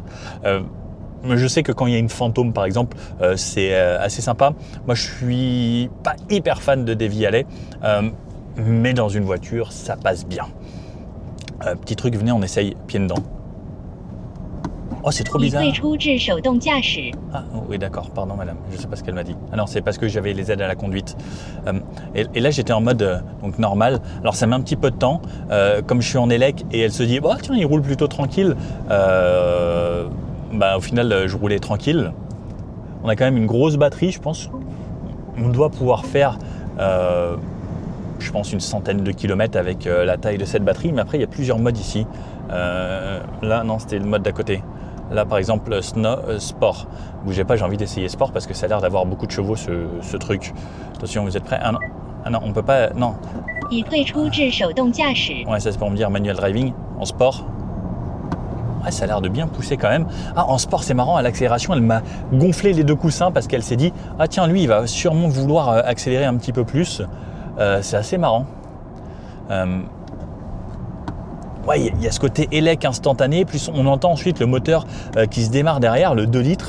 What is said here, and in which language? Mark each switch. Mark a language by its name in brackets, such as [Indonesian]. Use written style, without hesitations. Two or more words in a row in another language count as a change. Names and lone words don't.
[French] Je sais que quand il y a une Phantom, par exemple, c'est assez sympa. Moi, je suis pas hyper fan de des Vialet. Mais dans une voiture, ça passe bien. Petit truc, venez, on essaye pied dedans. Oh, c'est trop [Chinese] 已 [French] bizarre. [Chinese] 退出至手动驾驶。 [French] Ah oui, d'accord, pardon madame, je sais pas ce qu'elle m'a dit. Ah non, c'est parce que j'avais les aides à la conduite. Et là j'étais en mode donc normal. Alors ça met un petit peu de temps, comme je suis en élec et elle se dit bah tiens il roule plutôt tranquille. Au final je roulais tranquille. On a quand même une grosse batterie, je pense. On doit pouvoir faire je pense une centaine de kilomètres avec la taille de cette batterie, mais après il y a plusieurs modes ici. Là non, c'était le mode d'à côté. Là par exemple sport. Bougez pas, j'ai envie d'essayer sport parce que ça a l'air d'avoir beaucoup de chevaux ce truc. Attention, vous êtes prêts? Ah non, on peut pas. Non. [Chinese] 已退出至手动驾驶。 [French] Ouais, ça c'est pour me dire [English] manual driving [French] en sport. Ouais, ça a l'air de bien pousser quand même. Ah, en sport c'est marrant, à l'accélération elle m'a gonflé les deux coussins parce qu'elle s'est dit ah tiens lui il va sûrement vouloir accélérer un petit peu plus. C'est assez marrant. Ouais, il y a ce côté élec instantané, plus on entend ensuite le moteur qui se démarre derrière, le 2 litres.